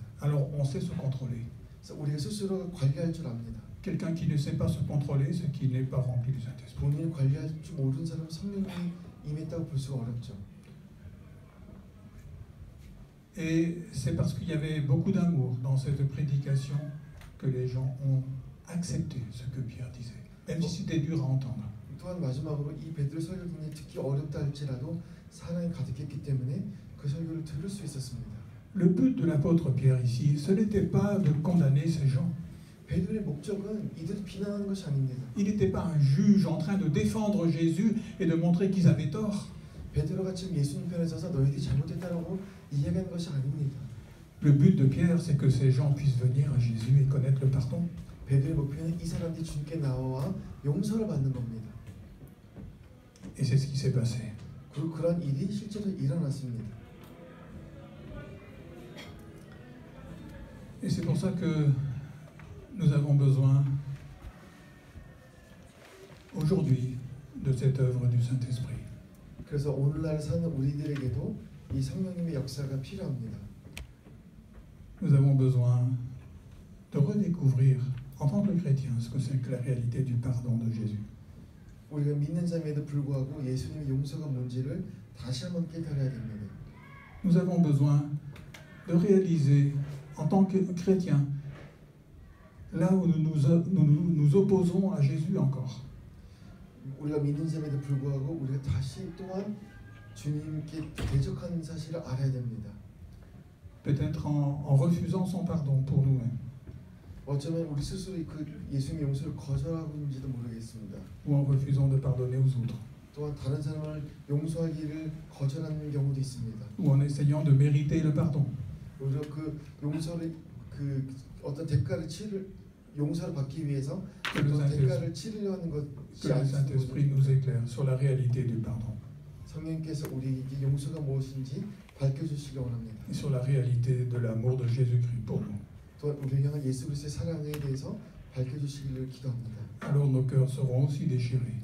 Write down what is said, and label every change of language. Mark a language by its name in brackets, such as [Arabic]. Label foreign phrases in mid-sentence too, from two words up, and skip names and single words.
[French] Alors, on sait se contrôler. [Korean] 그래서 우리가 스스로가 관리할 줄 압니다. [French] Quelqu'un qui ne sait pas se contrôler, c'est qu'il n'est pas rempli du Saint-Esprit. [Korean] 본인을 관리할 줄 모르는 사람은 성령이 임했다고 볼 수가 어렵죠. [French] Et c'est parce qu'il y avait beaucoup d'amour dans cette prédication que les gens ont accepté ce que Pierre disait, même si c'était dur à entendre. [Korean] 또한 마지막으로 이 베드로 설교 중에 특히 어렵다 할지라도 사랑이 가득했기 때문에 그 설교를 들을 수 있었습니다. [French] Le but de l'apôtre Pierre ici, ce n'était pas de condamner ces gens. [Korean] 베드로의 목적은 이들을 비난하는 것이 아닙니다. [French] Il n'était pas un juge en train de défendre Jésus et de montrer qu'ils avaient tort. [Korean] 베드로가 지금 예수님 편에 서서 너희들이 잘못했다라고 이야기하는 것이 아닙니다. [French] Le but de Pierre, c'est que ces gens puissent venir à Jésus et connaître le pardon. [Korean] 베드로의 목표는 이 사람들이 주님께 나와 용서를 받는 겁니다. [French] Et c'est ce qui s'est passé. [Korean] 그리고 그런 일이 실제로 일어났습니다. [French] Et c'est pour ça que nous avons besoin aujourd'hui de cette œuvre du Saint-Esprit. [Korean] 그래서 오늘날 사는 우리들에게도 이 성령님의 역사가 필요합니다. [French] Nous avons besoin de redécouvrir en tant que chrétiens ce que c'est que la réalité du pardon de Jésus. [Korean] 우리가 믿는 자임에도 불구하고 예수님의 용서가 뭔지를 다시 한번 깨달아야 됩니다. [French] Nous avons besoin de réaliser en tant que chrétiens là où nous opposons à Jésus encore. [Korean] 우리가 믿는 자임에도 불구하고 우리가 다시 또한 주님께 대적하는 사실을 알아야 됩니다. [French] Peut-être en refusant son pardon pour nous-mêmes. [Korean] 어쩌면 우리 스스로 그 예수님의 용서를 거절하고 있는지도 모르겠습니다. [French] Ou en refusant de pardonner aux autres. [Korean] 또한 다른 사람을 용서하기를 거절하는 경우도 있습니다. [French] Ou en essayant de mériter le pardon. [Korean] 오히려 그 용서를 그 어떤 대가를 용서를 받기 위해서 어떤 대가를 치르려 하는 것이 [French] Que le Saint-Esprit nous éclaire sur la réalité du pardon. [Korean] 성령께서 우리에게 용서가 무엇인지 밝혀주시기 원합니다. [French] Et sur la réalité de l'amour de Jésus-Christ pour nous. [Korean] 또한 우리를 향한 예수 그리스도의 사랑에 대해서 밝혀주시기를 기도합니다. [French] Alors nos cœurs seront aussi déchirés.